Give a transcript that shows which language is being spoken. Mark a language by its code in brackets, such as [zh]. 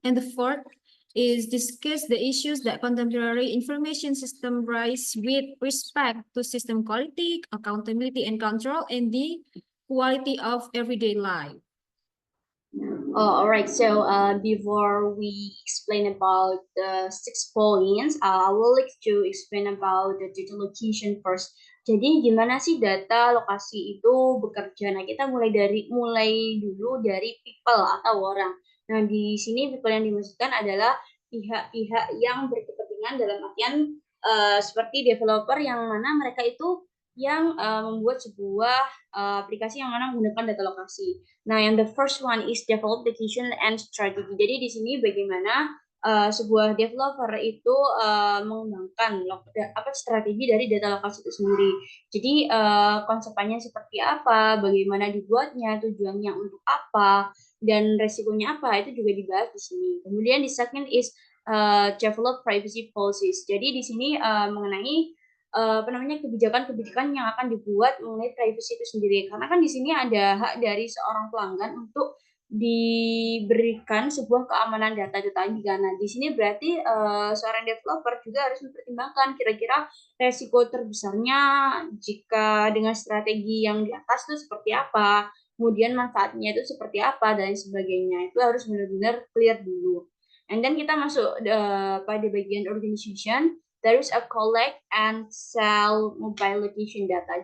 [en] And the fourth, is discuss the issues that contemporary information system raise with respect to system quality, accountability and control, and the quality of everyday life. All right. So before we explain about the 6 points, I will like to explain about the data location first. [id] Jadi gimana sih data lokasi itu bekerja? Nah, kita mulai dulu dari people atau orang. Nah, di sini people yang dimaksudkan adalah pihak-pihak yang berkepentingan dalam artian seperti developer yang mana mereka itu yang membuat sebuah aplikasi yang mana menggunakan data lokasi. Nah, yang [en] the first one is develop application and strategy. [id] Jadi di sini bagaimana sebuah developer itu mengembangkan strategi dari data lokasi itu sendiri. Jadi konsepnya seperti apa, bagaimana dibuatnya, tujuannya untuk apa, dan resikonya apa itu juga dibahas di sini. Kemudian di [en] second is develop privacy policies. [id] Jadi di sini mengenai kebijakan-kebijakan yang akan dibuat mengenai privacy itu sendiri. Karena kan di sini ada hak dari seorang pelanggan untuk diberikan sebuah keamanan data itu tadi kan. Nah, di sini berarti seorang developer juga harus mempertimbangkan kira-kira resiko terbesarnya jika dengan strategi yang di atas itu seperti apa, kemudian manfaatnya itu seperti apa dan sebagainya. Itu harus benar-benar clear dulu. [en] And then [id] kita masuk pada bagian organization. [en] There is a collect and sell mobile location data.